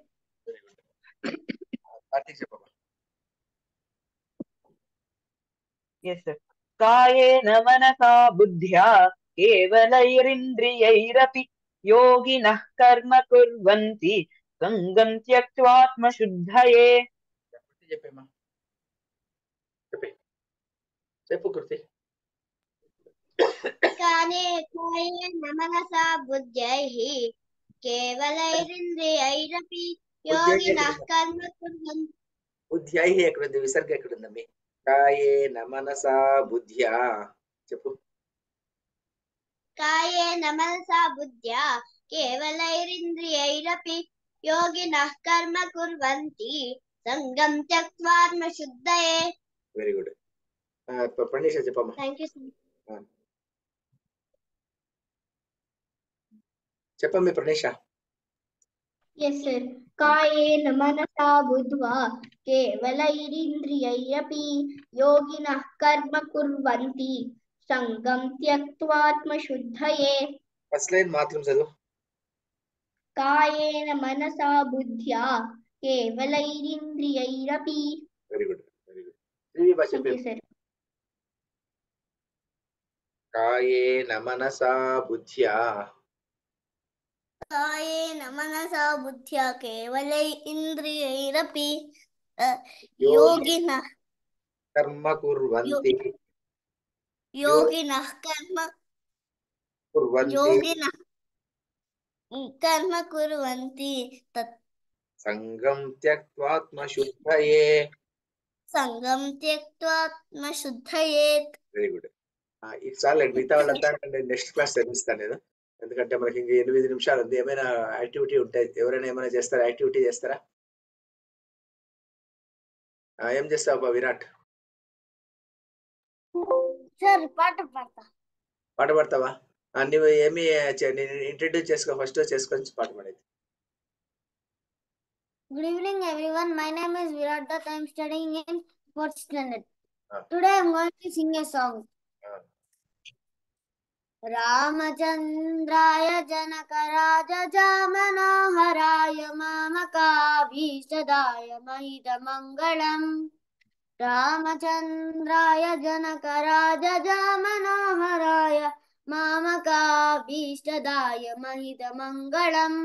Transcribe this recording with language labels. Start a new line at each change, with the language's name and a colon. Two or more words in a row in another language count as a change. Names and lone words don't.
English: Yes, sir.
Sanskrit: कायेन मनसा बुद्ध्या केवलैरिन्द्रियैरपि योगिनः कर्म कुर्वन्ति संगं त्यक्त्वात्मशुद्धये
Telugu: చెప్పేమా చెప్పు కృతి
Sanskrit: कायेन मनसा बुद्ध्यैः केवलैरिन्द्रियैरपि योगिनः कर्म कुर्वन्ति
Telugu: బుద్ధ్యైః ఎక్కడుంది విసర్గ ఎక్కడుందమ్మి
Sanskrit: కాయేన మనసా బుద్ధ్యా
Telugu: చెప్పు
Sanskrit: कायेन मनसा बुद्ध्या केवलैरिन्द्रियैरपि योगिनः कर्म कुर्वन्ति संगं त्यक्त्वात्मशुद्धये
English: very good
Telugu: ప్రణీష చెప్పమ్మా
English: thank you
Telugu: చెప్పమ్మి ప్రణీష
English: Yes, sir.
Sanskrit: कायेन मनसा बुद्ध्वा केवलैरिन्द्रियैरपि योगिनः कर्म कुर्वन्ति संगं त्यक्त्वात्मशुद्धये
Telugu: ఫస్ట్ లైన్ మాత్రం చదువు
Sanskrit: कायेन मनसा बुद्ध्या केवलैरिन्द्रियैरपि
English: very good
Telugu: శ్రీవి భాష
English: Thank you, sir.
Sanskrit: కాయేన మనసా బుద్ధ్యా कायेन मनसा बुद्ध्या केवलैरिन्द्रियैरपि योगिनः योगिनः कर्म कुर्वन्ति योगिनः कर्म कुर्वन्ति तत् संगं त्यक्त्वात्मशुद्धये संगं त्यक्त्वात्मशुद्धये
English: very good
Telugu: ఇది చాలు మిగతా వాళ్ళంతా నేను
English: next class
Telugu: చదివిస్తాను నేను ఎందుకంటే మనకి ఇంకా 8 నిమిషాలు ఉంది ఏమైనా యాక్టివిటీ ఉంటాయి ఎవరైనా ఏమైనా చేస్తారా యాక్టివిటీ చేస్తారా ఏం చేస్తావా విరాట్ సర్ పాట పాడతా పాట పాడతావా నువ్వు ఏమి ఇంట్రడ్యూస్ చేసుకో ఫస్ట్ చేసుకొని పాట పాడేది
English: Good evening everyone. My name is Virat Dutt. I am studying in 4th standard. Today I am going to sing a song.
Sanskrit: रामचन्द्राय जनकराजजामनोहराय मामकाभीष्टदाय महितमङ्गलम् रामचन्द्राय जनकराजजामनोहराय मामकाभीष्टदाय महितमङ्गलम्